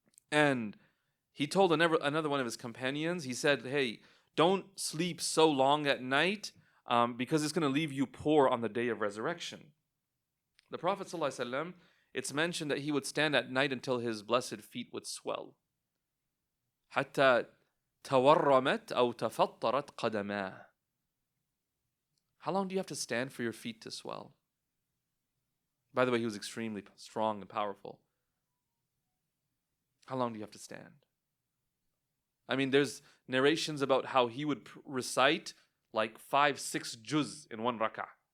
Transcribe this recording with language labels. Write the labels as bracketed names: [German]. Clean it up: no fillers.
[English] And he told another one of his companions, he said, hey, don't sleep so long at night because it's going to leave you poor on the day of resurrection. The Prophet ﷺ, it's mentioned that he would stand at night until his blessed feet would swell. [Arabic] حتى تورمت أو تفطرت قدماه. [English] How long do you have to stand for your feet to swell? By the way, he was extremely strong and powerful. How long do you have to stand? I mean, there's narrations about how he would recite like 5, 6 juz in one rak'ah.